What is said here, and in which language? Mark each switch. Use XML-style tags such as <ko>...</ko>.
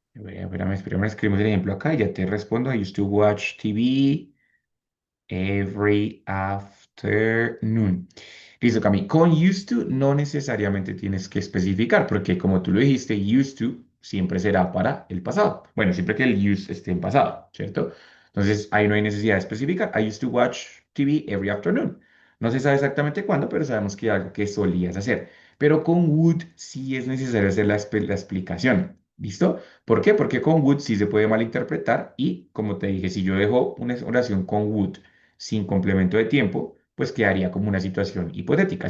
<es>Espérame, escribimos el ejemplo acá y ya te respondo.</es> <en>I used to watch TV every afternoon.</en> <es>Listo, Cami. Con used to no necesariamente tienes que especificar, porque como tú lo dijiste, used to siempre será para el pasado. Bueno, siempre que el use esté en pasado, ¿cierto? Entonces ahí no hay necesidad de especificar.</es> <en>I used to watch TV every afternoon.</en> <es>No se sabe exactamente cuándo, pero sabemos que es algo que solías hacer. Pero con would sí es necesario hacer la explicación. ¿Listo? ¿Por qué? Porque con would sí se puede malinterpretar y, como te dije, si yo dejo una oración con would sin complemento de tiempo, pues quedaría como una situación hipotética.</es>